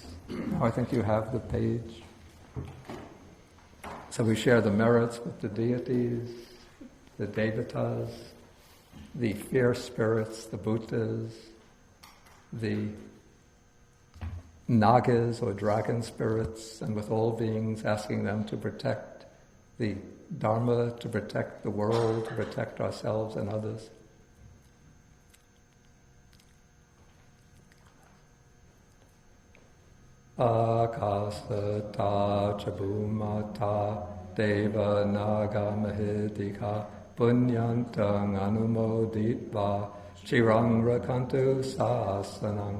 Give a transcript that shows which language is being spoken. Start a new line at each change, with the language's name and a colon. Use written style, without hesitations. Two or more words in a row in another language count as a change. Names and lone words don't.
English: Now I think you have the page. So we share the merits with the deities, the devatas, the fierce spirits, the Buddhas, the nagas or dragon spirits, and with all beings, asking them to protect the Dharma, to protect the world, to protect ourselves and others.
Pali: Akasata chabumata deva naga mahidika punyantang anumoditva chirang rakantu sasanam.